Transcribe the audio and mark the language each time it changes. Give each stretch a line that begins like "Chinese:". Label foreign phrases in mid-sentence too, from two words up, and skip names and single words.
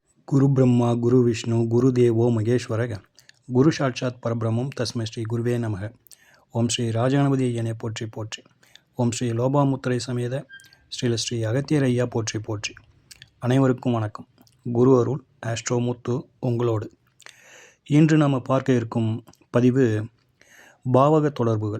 Sanskrit: गुरु ब्रह्मा गुरु विष्णु गुरुदेवो महेश्वरः गुरु साक्षात् परब्रह्मं तस्मै श्री गुरवे नमः.
Tamil: ஓம் ஸ்ரீ ராஜகணபதி ஐயனை போற்றி போற்றி. ஓம் ஸ்ரீ லோபாமுத்திரை சமேத ஸ்ரீ அகத்தியர் ஐயா போற்றி போற்றி. அனைவருக்கும் வணக்கம். குரு அருள் ஆஸ்ட்ரோமுத்து உங்களோடு. இன்று நாம் பார்க்க இருக்கும் பதிவு பாவக தொடர்புகள்.